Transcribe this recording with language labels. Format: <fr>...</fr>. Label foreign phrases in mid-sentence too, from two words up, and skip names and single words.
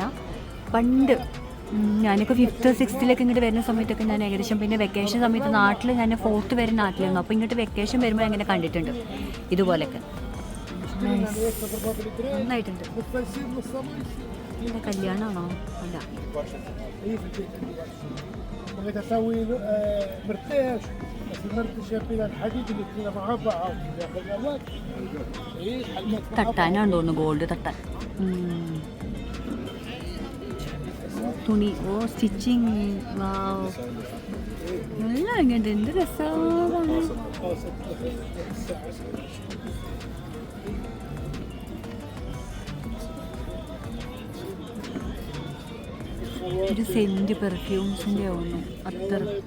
<ml>പണ്ട് ഞാനൊക്കെ 5th 6th ഇങ്ങോട്ട് വരുന്ന സമയത്തൊക്കെ ഞാൻ ഏകദേശം, പിന്നെ വെക്കേഷൻ സമയത്ത് നാട്ടിൽ ഞാൻ 4th വരെ നാട്ടിലായിരുന്നു. അപ്പോൾ ഇങ്ങോട്ട് വെക്കേഷൻ വരുമ്പോൾ അങ്ങനെ കണ്ടിട്ടുണ്ട് ഇതുപോലെയൊക്കെ. നന്നായിട്ടുണ്ട്. കല്യാണമാണോ? അല്ല.</ml> <ar>بغيت اسوي مرتاش بس المرتش فيها الحديد اللي فيها مع بعض ياخذ وقت. ايه حلمت</ar> <ml>തട്ടാനാണ് തോന്നുന്നു, ഗോൾഡ് തട്ടാൻ. തുണി. ഓ സ്റ്റിച്ചിങ്. വാവ്. നല്ല ഇങ്ങോട്ട് എന്ത് രസമാണ്. ഒരു</ml> <en>scent perfumes</en> <ml>ഒന്നും അത്ര.</ml>